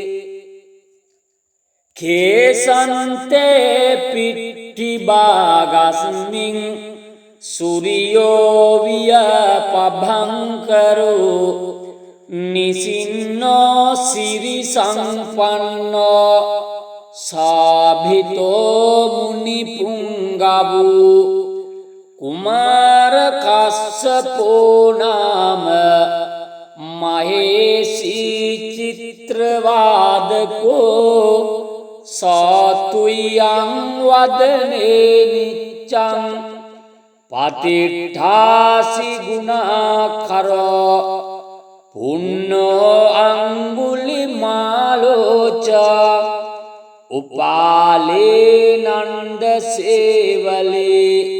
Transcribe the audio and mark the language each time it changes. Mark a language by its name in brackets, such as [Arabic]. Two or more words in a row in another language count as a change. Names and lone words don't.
[Pali] කේසන්තේ පිට්ඨි භාගස්මින් සූර්යෝ විය පභංකරෝ නිසින්නෝ සිරි සම්පන්නෝ සාභිතෝ මුනි පුංගවෝ කුමාර කස්සපෝ නාම මහේසී චිත්‍රවාදකෝ සාතුයං වදනේ නිච්ඡං පතිට්ඨාසි ගුණාකරෝ පුන්නෝ අංගුලිමාලෝච උපාලේ නන්ද සේවලේ